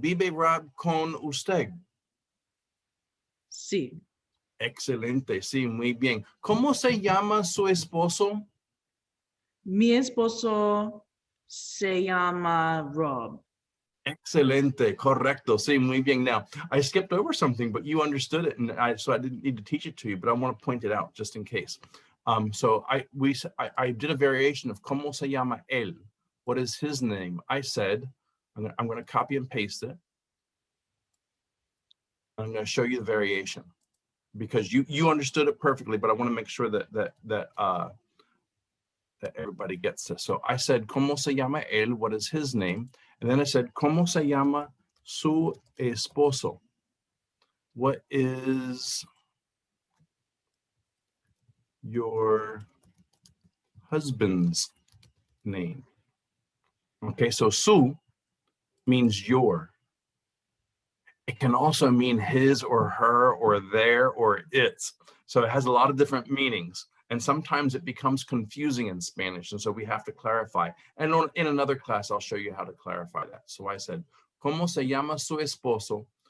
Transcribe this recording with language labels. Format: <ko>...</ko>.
<es>¿Vive Rob con usted? Sí. Excelente, sí, muy bien. ¿Cómo se llama su esposo? Mi esposo se llama Rob. Excelente, correcto, sí, muy bien.</es> <en>Now, I skipped over something, but you understood it, and so I didn't need to teach it to you, but I want to point it out just in case. So I did a variation of</en> <es>¿Cómo se llama él?</es> <en>What is his name? I said, I'm going to copy and paste it. I'm going to show you the variation because you understood it perfectly, but I want to make sure that everybody gets this. So I said,</en> <es>¿Cómo se llama él?</es> <en>What is his name? And then I said,</en> <es>¿Cómo se llama su esposo?</es> <en>What is your husband's name? Okay, so su means your. It can also mean his or her or their or its. So it has a lot of different meanings. And sometimes it becomes confusing in Spanish. And so we have to clarify. And in another class, I'll show you how to clarify that. So I said,</en> <es>¿Cómo se llama su esposo?</es>